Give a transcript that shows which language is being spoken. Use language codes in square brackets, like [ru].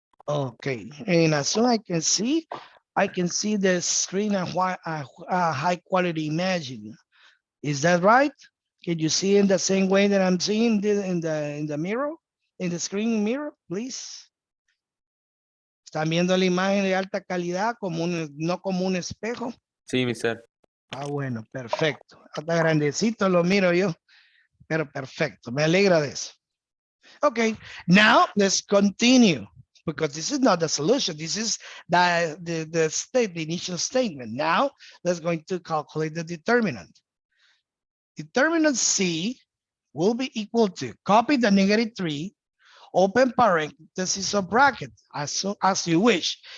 [en] Okay, and as soon as I can see the screen and high quality imaging. Is that right? Can you see in the same way that I'm seeing in the mirror, in the screen mirror, please? [es] ¿Están viendo la imagen de alta calidad no como un espejo? Sí, Mr. Ah, bueno, perfecto. Hasta grandecito lo miro yo, pero perfecto. Me alegra de eso. [en] Okay, now let's continue because this is not the solution. This is the initial statement. Now let's going to calculate the determinant. Determinant C will be equal to, copy the -3, open parentheses or bracket as you wish.